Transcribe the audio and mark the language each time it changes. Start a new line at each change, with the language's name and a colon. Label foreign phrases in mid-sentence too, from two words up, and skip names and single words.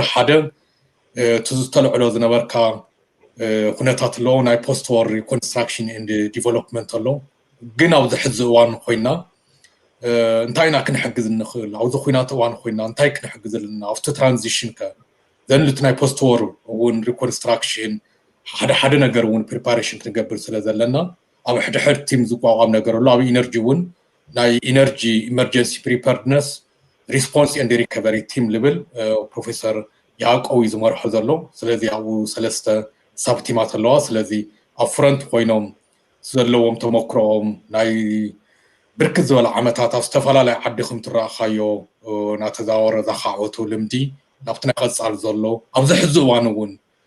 Tigrinya: ሓደ እቲ ዝተልዕሎ ዝነበርካ ኩነታት ኣሎ ናይ
English: post war reconstruction and development
Tigrinya: ኣሎ ግን ኣብዚ ሕዚ እዋን ኮይና እንታይ ኢና ክንሕግዝ ንኽእል ኣብዚ ኩናት እዋን ኮይና እንታይ ክንሕግዝ ኣለና ኣብቲ ትራንዚሽን ከ ዘን እቲ ናይ
English: post war
Tigrinya: እውን ሪኮንስትራክሽን ሓደ ነገር እውን ፕሪፓሬሽን ክንገብር ስለ ዘለና ኣብ ሕድሕድ ቲም ዝቋቋም ነገር ኣሎ ኣብ ኢነርጂ እውን ናይ
English: Energy Emergency Preparedness Response and Recovery Team
Tigrinya: ልብል ፕሮፌሰር ያዕቆብ ዝመርሖ ዘሎ ስለዚ ኣብኡ ሰለስተ ሳብ ቲማት ኣለዋ ስለዚ ኣብ ፍረንት ኮይኖም ዘለዎም ተመክሮኦም ናይ ብርክት ዝበለ ዓመታት ኣብ ዝተፈላለየ ዓዲ ከም ትረኣኻዮ እናተዛወረ ዘኻዕወቱ ልምዲ ናብቲ ናይ ቀፃሊ ዘሎ ኣብዚ ሕዚ እዋን እውን